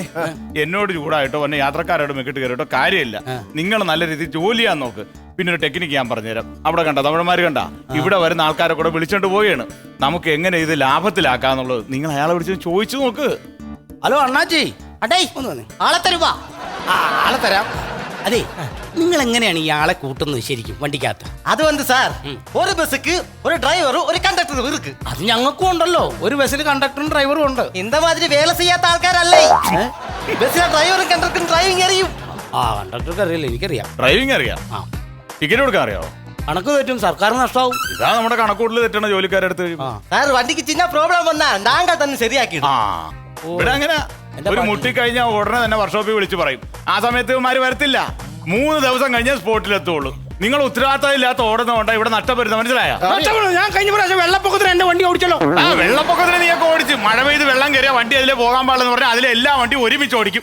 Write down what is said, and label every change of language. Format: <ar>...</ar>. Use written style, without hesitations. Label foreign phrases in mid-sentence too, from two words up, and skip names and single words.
<ml>എന്നോട് ചൂടായിട്ടോ വന്നെ യാത്രക്കാരോട് മെക്കിട്ട് കയറിട്ടോ കാര്യമില്ല. നിങ്ങൾ നല്ല രീതിയിൽ ജോലി ചെയ്യാൻ നോക്ക്. പിന്നെ ഒരു ടെക്നിക്ക് ഞാൻ പറഞ്ഞുതരാം. അവിടെ കണ്ട തമിഴന്മാർ കണ്ട ഇവിടെ വരുന്ന ആൾക്കാരെ കൂടെ വിളിച്ചോണ്ട് പോവുകയാണ്. നമുക്ക് എങ്ങനെ ഇത് ലാഭത്തിലാക്കാന്നുള്ളത് നിങ്ങൾ അയാളെ വിളിച്ച് ചോദിച്ചു നോക്ക്. ഹലോ അണ്ണാച്ചി.</ml> <ta>அடே</ta> <ml>ഒന്ന് വന്നേ.</ml> <ta>ஆளை தருவா</ta> <ml>ആ ആളെ തരാം. അതെ നിങ്ങൾ എങ്ങനെയാണ് ഈ ആളെ കൂട്ടുന്നത് ശരിക്കും വണ്ടിക്കകത്ത്?</ml> <ta>அது வந்து சார் ஒரு பஸ்ஸுக்கு ஒரு டிரைவரும் ஒரு கண்டக்டரும் இருக்கு.</ta> <ml>അത് ഞങ്ങൾക്കും ഉണ്ടല്ലോ. ഒരു ബസ്സിൽ കണ്ടക്ടറും ഡ്രൈവറും ഉണ്ട്.</ml> <ta>இந்த மாதிரி வேலை செய்யாத</ta> <ml>ആൾക്കാരല്ല ബസ്സിലെ ഡ്രൈവറും കണ്ടക്ടറും ഡ്രൈവിംഗ് അറിയും. ആ കണ്ടക്ടർക്ക് അറിയില്ല, എനിക്കറിയാം. ഡ്രൈവിംഗ് അറിയാം. ആ ടിക്കറ്റ് കൊടുക്കാൻ അറിയാമോ? കണക്ക് തെറ്റും സർക്കാർ നഷ്ടമാവും. ഇതാ നമ്മുടെ കണക്കൂട്ടിൽ തെറ്റണ ജോലിക്കാരെടുത്ത് ആ</ml> <ta>சார் வண்டிக்கு சின்ன ப்ராப்ளம் வந்தா நாங்க</ta> <ml>തന്നെ ശരിയാക്കിടും. ആ ഇവിടെ അങ്ങനെ ഒരു മുട്ടി കഴിഞ്ഞാൽ ഉടനെ തന്നെ വർക്ക്ഷോപ്പിൽ വിളിച്ചു പറയും. ആ സമയത്ത് ഇവന്മാര് വരത്തില്ല. 3 ദിവസം കഴിഞ്ഞാൽ സ്പോട്ടിലെത്തുള്ളൂ. നിങ്ങൾ ഉത്തരവാദിത്തം ഇല്ലാത്ത ഓടുന്നതുകൊണ്ടാ ഇവിടെ നഷ്ടപ്പെടുന്നത്. മനസ്സിലായോ? ഞാൻ കഴിഞ്ഞ പ്രാവശ്യം വെള്ളപ്പൊക്കത്തിന് എന്റെ വണ്ടി ഓടിച്ചല്ലോ. ആ വെള്ളപ്പൊക്കത്തിന് നീയൊക്കെ ഓടിച്ച് മഴ പെയ്ത് വെള്ളം കയറിയ വണ്ടി അതിലെ പോകാൻ പാടില്ലെന്ന് പറഞ്ഞാൽ അതിലെ എല്ലാ വണ്ടി ഒരുമിച്ച് ഓടിക്കും.</ml>